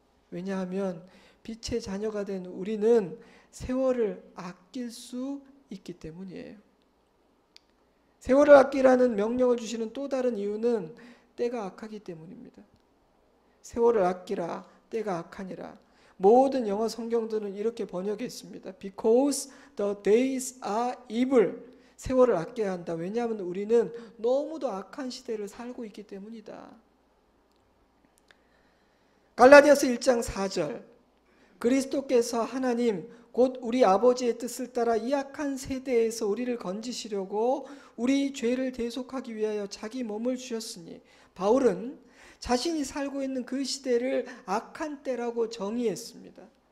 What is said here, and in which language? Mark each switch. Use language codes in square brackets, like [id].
[ko] 왜냐하면 빛의 자녀가 된 우리는 세월을 아낄 수 있기 때문이에요. 세월을 아끼라는 명령을 주시는 또 다른 이유는 때가 악하기 때문입니다. 세월을 아끼라, 때가 악하니라. 모든 영어 성경들은 이렇게 번역했습니다. [en] Because the days are evil. [ko] 세월을 아껴야 한다. 왜냐하면 우리는 너무도 악한 시대를 살고 있기 때문이다. 갈라디아서 1장 4절. 그리스도께서 하나님 곧 우리 아버지의 뜻을 따라 이 악한 세대에서 우리를 건지시려고 우리 죄를 대속하기 위하여 자기 몸을 주셨으니, 바울은 자신이 살고 있는 그 시대를 악한 때라고 정의했습니다.